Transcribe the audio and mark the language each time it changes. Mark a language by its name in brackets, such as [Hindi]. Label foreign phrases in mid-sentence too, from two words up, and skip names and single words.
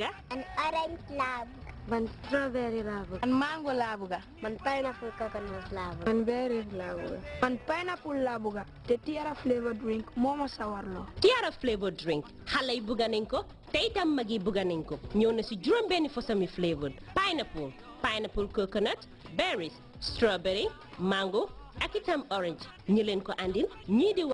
[Wolof] an orange laa bëgg man strawberry laa bëgg man mango laa bëgg man [English] pineapple coconut [Wolof] laa bëgg man berry laa bëgg man pineapple laa bëgg te tiara [English] flavor drink [Wolof] moo ma sawarloo tiara [English] flavor drink [Wolof] xale yi bëgg nañ ko te itam mag yi bëgg nañ ko ñëw na si juróom benni fosami [English] flavor pineapple coconut berries strawberry mango [Wolof] ak itam orange ñi leen ko andil ñii di